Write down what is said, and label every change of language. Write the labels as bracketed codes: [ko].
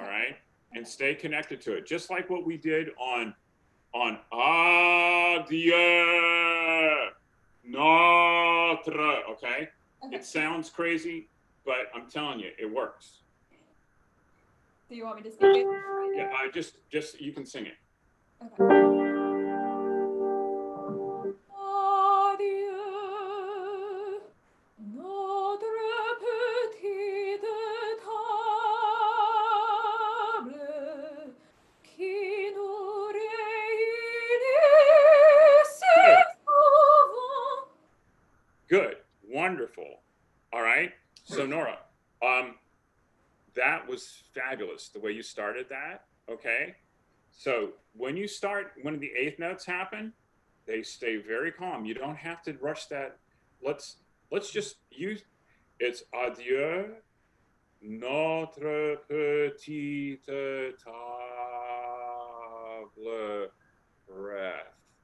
[en] All right, and stay connected to it, just like what we did on [fr] adieu, notre. [en] Okay, it sounds crazy, but I'm telling you, it works. Do you want me to sing it? Yeah, just you can sing it. Okay. [fr] Adieu, notre petite table qui nous réunit si souvent. [en] Good, wonderful. All right, so Nora, that was fabulous the way you started that. Okay, so when the eighth notes happen, they stay very calm. You don't have to rush that. Let's just use it's [fr] adieu, notre petite table [en] breath.